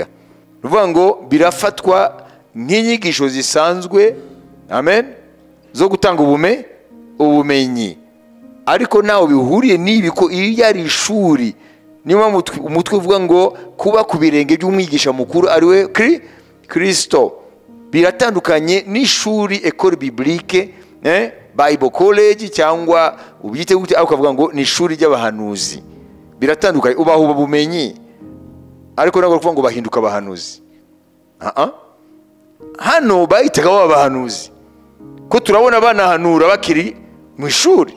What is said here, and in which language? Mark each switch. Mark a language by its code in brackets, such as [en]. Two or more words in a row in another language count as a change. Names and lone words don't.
[rw] Ruvuga ngo birafatwa nk'inyigisho zisanzwe, amen, zo gutanga ubumenyi, ariko nawe bihuriye n'ibi ko iyo ari ishuri. Niyo umutwe uvuga ngo kuba ku birenge by'umwigisha mukuru ariwe Kristo. Biratandukanye n'ishuri [fr] école biblique, [en] Bible college, [rw] cyangwa ubyite gute, ariko ukavuga ngo ni ishuri ry'abahanuzi. Biratandukanye, ubaha ubumenyi, ariko ntabwo kuvuga ngo bahinduka abahanuzi. Hano bahitaga abahanuzi, ko turabona banahanura bakiri mu ishuri.